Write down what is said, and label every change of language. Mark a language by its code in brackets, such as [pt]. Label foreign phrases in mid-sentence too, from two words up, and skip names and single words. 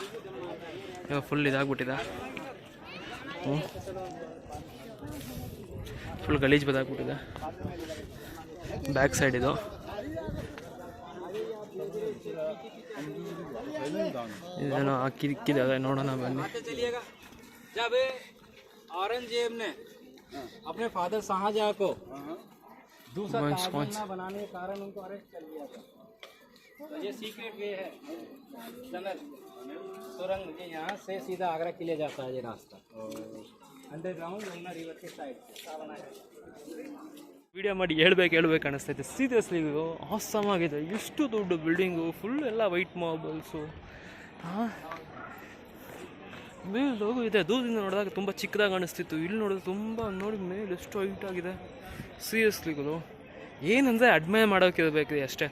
[kn] ಇವಾಗ ಫುಲ್ ಇದಾಗ್ಬಿಟ್ಟಿದೆ, ಫುಲ್ ಗಲೀಜು ಬದಾಗ್ಬಿಟ್ಟಿದೆ. [en] back side [kn] ಇದು. ಇದೇನೋ ಹಾಕಿಕ್ಕಿದ್ದಾರೆ, ನೋಡೋಣ ಬನ್ನಿ. [hi] औरंगजेब ने अपने फादर शाहजहां को दूसरा ताजमहल बनाने के कारण उनको अरेस्ट कर लिया था. तो ये [en] secret way [hi] है टनल सुरंग, ये यहाँ से सीधा आगरा के लिए जाता है. ये रास्ता अंडरग्राउंड यमुना रिवर के साइड से बनाया है. [kn] ವಿಡಿಯೋ ಮಾಡಿ ಹೇಳ್ಬೇಕು ಅನಿಸ್ತೈತೆ. ಸೀರಿಯಸ್ಲಿ ಇದು ಆಸಮ್ ಆಗಿದೆ. ಎಷ್ಟು ದೊಡ್ಡ ಬಿಲ್ಡಿಂಗು, ಫುಲ್ ಎಲ್ಲ [en] white marbles. [kn] ಮೇಲೆ ಇದೆ, ದೂರದಿಂದ ನೋಡಿದಾಗ ತುಂಬ ಚಿಕ್ಕದಾಗಿ ಅನಿಸ್ತಿತ್ತು. ಇಲ್ಲಿ ನೋಡಿದ್ರೆ ತುಂಬ ನೋಡಿ ಮೇಲೆ ಎಷ್ಟು ಹೈಟ್ ಆಗಿದೆ. ಸೀರಿಯಸ್ಲಿ ಇದು ಏನಂದರೆ ಅಡ್ಮೈರ್ ಮಾಡೋಕೆ ಇರಬೇಕು ಅಷ್ಟೇ.